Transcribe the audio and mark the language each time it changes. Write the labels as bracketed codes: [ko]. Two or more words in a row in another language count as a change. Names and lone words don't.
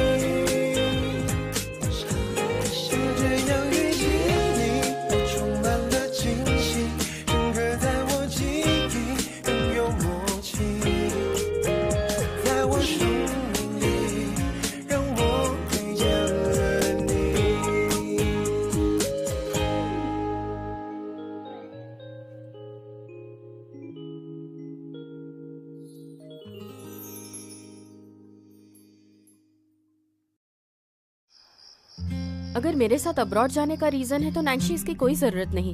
[zh] 就这样遇见你，我充满了惊喜，深刻在我记忆，更有默契，在我生命里，让我遇见了你。 [hi] अगर मेरे साथ अब्रॉड जाने का रीजन है तो नैंशी इसकी कोई जरूरत नहीं।